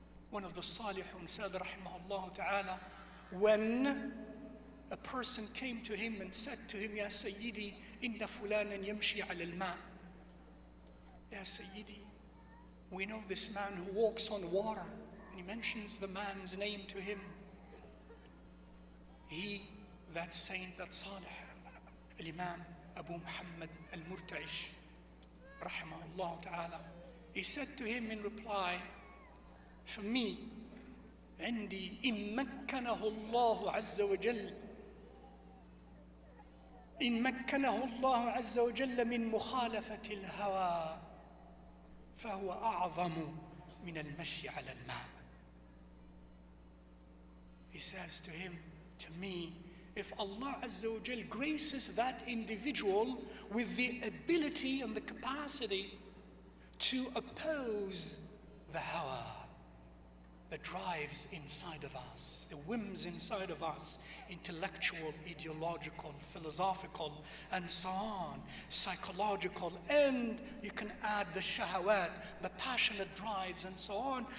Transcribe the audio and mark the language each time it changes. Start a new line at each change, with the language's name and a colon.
English: One of the salihun said, rahimahullah ta'ala, when a person came to him and said to him,
Arabic: Ya Sayyidi, inna fulanan yamshi ala al-ma'.
English: Ya Sayyidi, we know this man who walks on water. And he mentions the man's name to him. He, that saint, that salih, al-Imam Abu Muhammad al-Murta'ish, rahimahullah ta'ala, he said to him in reply, for me,
Arabic: عندي إن مكنه الله عز وجل إن مكنه الله عز وجل من مخالفة الهوى فهو أعظم من المشي على الماء.
English: He says to him, to me, if Allah Azza wa Jal graces that individual with the ability and the capacity to oppose the hawa, the drives inside of us, the whims inside of us, intellectual, ideological, philosophical, and so on, psychological, and you can add the shahawat, the passionate drives, and so on.